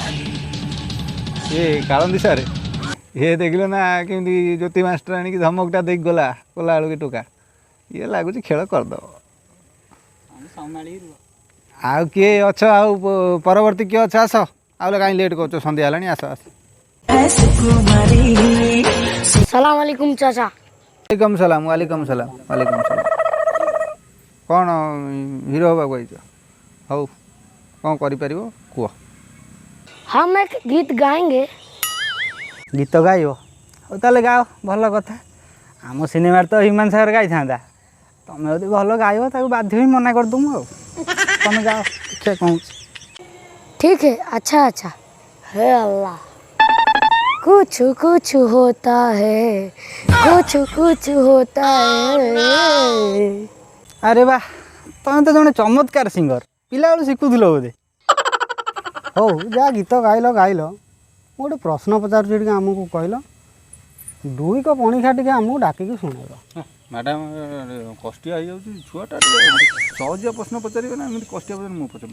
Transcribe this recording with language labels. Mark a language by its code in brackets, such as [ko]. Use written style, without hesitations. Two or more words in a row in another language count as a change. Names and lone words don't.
[or] ଏ କାଳନ୍ଦୀ ସାର୍, ଇଏ ଦେଖିଲ ନା କେମିତି ଜ୍ୟୋତି ମାଷ୍ଟର ଆଣିକି ଧମକଟା ଦେଇକି ଗଲା କଲା ବେଳକୁ ଟୋକା। ଇଏ ଲାଗୁଛି ଖେଳ କରିଦେବ। ଆଉ କିଏ ଅଛ? ଆଉ ପରବର୍ତ୍ତୀ କିଏ ଅଛ? ଆସ। ଆଉ କାହିଁ ଲେଟ୍ କରୁଛ? ସନ୍ଧ୍ୟା ହେଲାଣି, ଆସ ଆସ। [ar] سلام عليكم [hi] चाचा। [ar] وعليكم سلام وعليكم سلام وعليكم سلام. [or] କ'ଣ ହିରୋ ହେବାକୁ ଆଇଛ? ହଉ କ'ଣ କରିପାରିବ କୁହ। [hi] हम एक गीत गाएंगे। [or] ଗୀତ ଗାଇବ? ହଉ ତାହେଲେ ଗାଅ, ଭଲ କଥା। ଆମ ସିନେମାରେ ତ ହ୍ୟୁମାନ ସାଗର ଗାଇଥାନ୍ତା, ତମେ ଯଦି ଭଲ ଗାଇବ ତାକୁ ବାଧ୍ୟ ହିଁ ମନା କରିଦେବୁ ଆଉ। ତମେ ଗାଅ, ଦେଖିବା କ'ଣ ହେଉଛି। [hi] ठीक है, अच्छा अच्छा। हे अल्लाह, कुछ कुछ होता है, कुछ कुछ होता है। [or] ଆରେ ବା, ତମେ ତ ଜଣେ ଚମତ୍କାର ସିଙ୍ଗର, ପିଲାବେଳୁ ଶିଖୁଥିଲ ବୋଧେ। ହଉ ଯାହା ଗୀତ ଗାଇଲ ଗାଇଲ, ମୁଁ ଗୋଟେ ପ୍ରଶ୍ନ ପଚାରୁଛି ଟିକେ ଆମକୁ କହିଲ। 2 କପ୍ ପଣିଖା ଟିକେ ଆମକୁ ଡାକିକି ଶୁଣେଇବ। ମ୍ୟାଡ଼ାମ କଷ୍ଟିଆ ହେଇଯାଉଛି ଛୁଆଟା, ଟିକେ ସହଜିଆ ପ୍ରଶ୍ନ ପଚାରିବେ ନା ଏମିତି କଷ୍ଟିଆ ପଚାରିବେ?